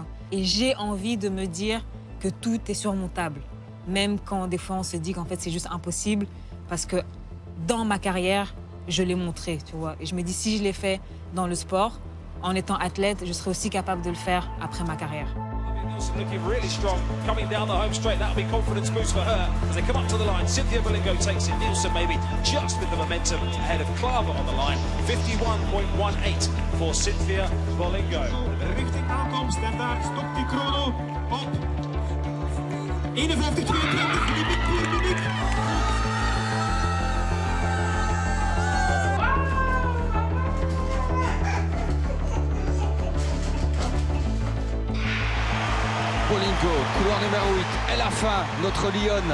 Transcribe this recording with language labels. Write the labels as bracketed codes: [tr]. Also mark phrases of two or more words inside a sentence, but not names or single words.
[fr] Et j'ai envie de me dire que tout est surmontable, même quand des fois on se dit qu'en fait c'est juste impossible, parce que dans ma carrière, je l'ai montré, tu vois. Et je me dis, si je l'ai fait dans le sport, en étant athlète, je serai aussi capable de le faire après ma carrière. [en] Looking really strong, coming down the home straight. That'll be confidence boost for her as they come up to the line. Cynthia Bolingo takes it. Nielsen maybe just with the momentum ahead of Klaver on the line. 51.18 for Cynthia Bolingo. [nl] Richting aankomst en daar stopt die chrono op 51-22. [fr] Bolingo, couloir numéro 8, elle a faim, notre lionne.